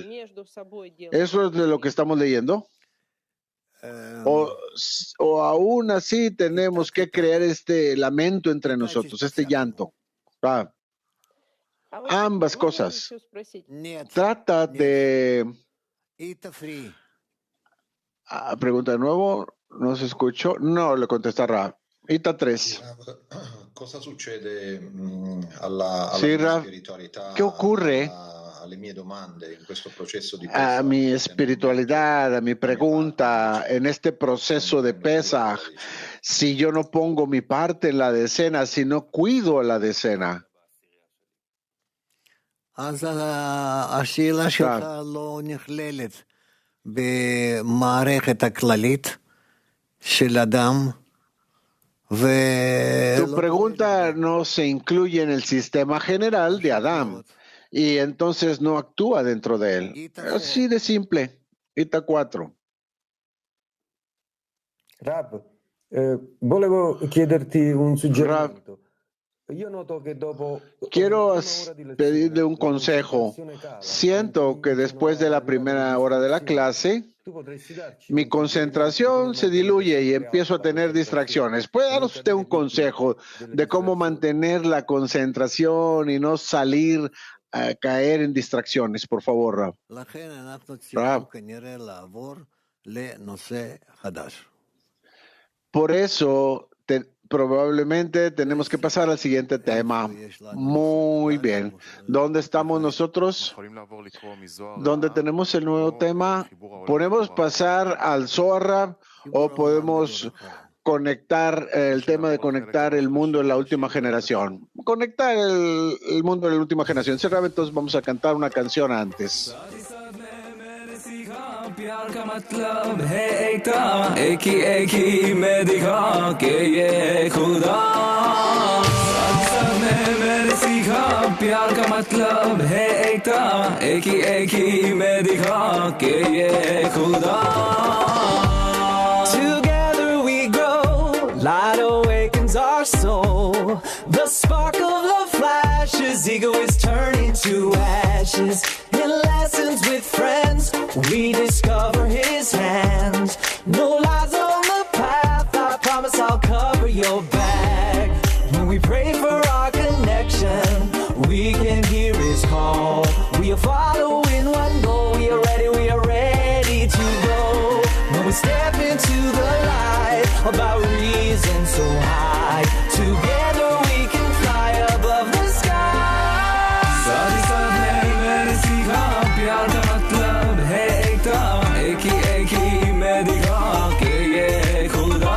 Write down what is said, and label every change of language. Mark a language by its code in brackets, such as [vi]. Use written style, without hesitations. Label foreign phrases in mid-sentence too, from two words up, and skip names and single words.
[es] ¿Eso es de lo que estamos leyendo? O aún así tenemos que crear este lamento entre nosotros, este llanto. Ambas cosas. Trata de... Pregunta de nuevo, ¿no se escuchó? No, le contestará. Ita 3. [it] Cosa succede alla [es] Sí, [it] mia Rav, spiritualità, [es] ¿qué ocurre [it] alle mie domande in questo processo di a Pesach? [es] mi espiritualidad, a mi pregunta en este proceso de Pesaj, si yo no pongo mi parte en la decena, si no cuido la decena? [he] השאלה שלך לא נכללת במערכת הכללית של אדם. [es] Tu pregunta no se incluye en el sistema general de Adán y entonces no actúa dentro de él. Así de simple. Ita 4. Rab, [it] Volevo chiederti un [es] Rav, [it] suggerimento. Io noto che dopo [es] quiero [it] una ora di [es] pedirle [it] lezione, [es] un [it] la [es] consejo. [it] concentrazione cala, [es] Siento que después de la primera hora de la clase, [it] tu potresti darci [es] mi [it] un [es] concentración se diluye y empiezo a tener distracciones. ¿Puede darnos usted un consejo de cómo mantener la concentración y no salir a caer en distracciones, por favor, Rav? [he] לכן אנחנו צריכים Rav, כנראה לעבור לנושא חדש. [es] por eso probablemente tenemos que pasar al siguiente tema. Muy bien. ¿Dónde estamos nosotros? ¿Dónde tenemos el nuevo tema? ¿Podemos pasar al Zohar o podemos conectar el tema de conectar el mundo en la última generación? Conectar el mundo en la última generación. Entonces vamos a cantar una canción antes. [hi] प्यार का मतलब है एकता एक ही में दिखा के ये खुदा सब ने मैंने सीखा प्यार का मतलब है एकता एक ही में दिखा के ये खुदा [en] Together we grow, light awakens our soul. The spark of love flashes, ego is turning to ashes. In lessons with friends, we discover his hands. No lies on the path, I promise I'll cover your back. When we pray for our connection, we can hear his call. We are following one goal, we are ready to go. When we step into the light, about reason so high, together we can fly above the sky. [hi] साथ साथ मैंने सीखा प्यार का मतलब है एकता एक ही में दिखा के ये खुदा